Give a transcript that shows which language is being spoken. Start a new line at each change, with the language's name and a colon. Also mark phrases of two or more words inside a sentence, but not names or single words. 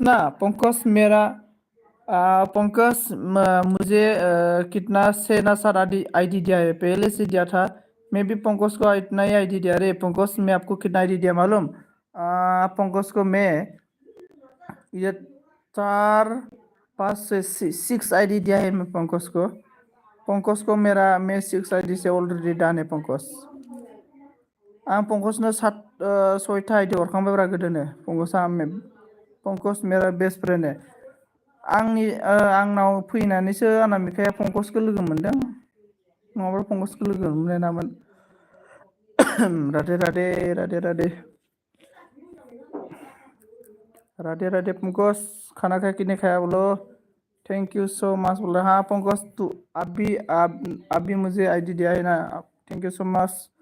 Hindi: ना पंकज मेरा पंकज मुझे कितना 6 ना 7 आईडी दिया है पहले से दिया था मैं भी पंकज को इतना ही आईडी दिया रे पंकज मैं आपको कितना आईडी दिया मालूम पंकज को मैं ये 4 5 6 आईडी दिया है मैं पंकज को मैं 6 आईडी से ऑलरेडी डन है
Bodo: पंकज आं पंकजनो 6था आईडी हरखांबायब्रा गोदोनो
Hindi: पंकज मेरा बेस्ट फ्रेन्ड है
Bodo: आंनाव फैनानैसो अनामिकाया पंकजखौ लोगो मोनदों नङाबा पंकजखौ लोगो मोननाय नङामोन
Hindi: राधे राधे राधे राधे राधे राधे पंकज खाना खाया कि नहीं खाया बोलो
English: thank you so much
Hindi: बोल हाँ पंकज तू आप भी मुझे आईडी दिया है ना
English: thank you so much